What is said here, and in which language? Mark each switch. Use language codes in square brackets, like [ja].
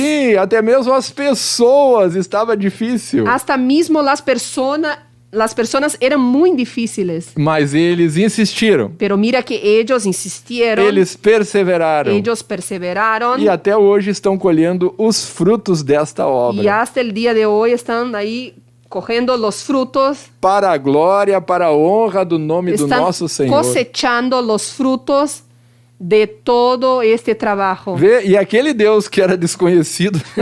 [pt] Sim, até mesmo as pessoas estava difícil. [es] Hasta mismo las personas eran muy difíciles. [pt] Mas eles insistiram. [es] Pero mira que ellos insistieron, [pt] Eles perseveraram. [es] ellos perseveraron [pt] E até hoje estão colhendo os frutos desta obra. [es] y hasta el día de hoy están ahí cogiendo los frutos, [pt] Para a glória, para a honra do nome do [es] están [pt] nosso Senhor. [es] cosechando los frutos de todo este trabajo. [pt] Vê, e aquele Deus que era desconhecido,